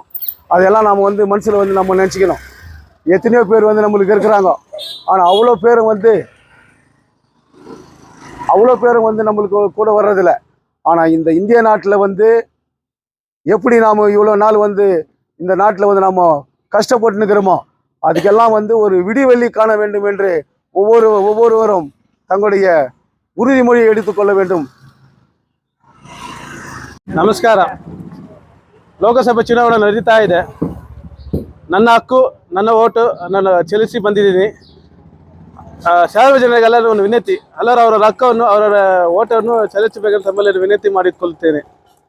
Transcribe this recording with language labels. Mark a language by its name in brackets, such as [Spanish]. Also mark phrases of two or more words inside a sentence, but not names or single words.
[Tamil] அதெல்லாம் நாம் வந்து மனசில் வந்து நம்ம நினச்சிக்கணும். எத்தனையோ பேர் வந்து நம்மளுக்கு இருக்கிறாங்க, ஆனால் அவ்வளோ பேரும் வந்து நம்மளுக்கு கூட வர்றதில்லை. ஆனால் இந்த இந்திய நாட்டில் வந்து எப்படி நாம் இவ்வளோ நாள் வந்து இந்த நாட்டில் வந்து நாம் கஷ்டப்பட்டு நிற்கிறோமோ அதுக்கெல்லாம் வந்து ஒரு விடிவெள்ளி காண வேண்டும் என்று ஒவ்வொருவரும் தங்களுடைய ಉರಿಮೊಳಿ எடுத்துக்கொள்ள வேண்டும். [Kannada] ನಮಸ್ಕಾರ. ಲೋಕಸಭೆ ಚುನಾವಣೆ ನಡೀತಾ ಇದೆ. ನನ್ನ ಹಕ್ಕು, ನನ್ನ ಓಟು ನಾನು ಚಲಿಸಿ ಬಂದಿದ್ದೀನಿ. ಸಾರ್ವಜನಿಕರೆಲ್ಲರೂ ಒಂದು ವಿನಂತಿ, ಎಲ್ಲರೂ ಅವರ ಹಕ್ಕನ್ನು ಅವರ ಓಟನ್ನು ಚಲಿಸಬೇಕಂತ ತಮ್ಮಲ್ಲಿ ವಿನಂತಿ ಮಾಡಿಕೊಳ್ಳುತ್ತೇನೆ.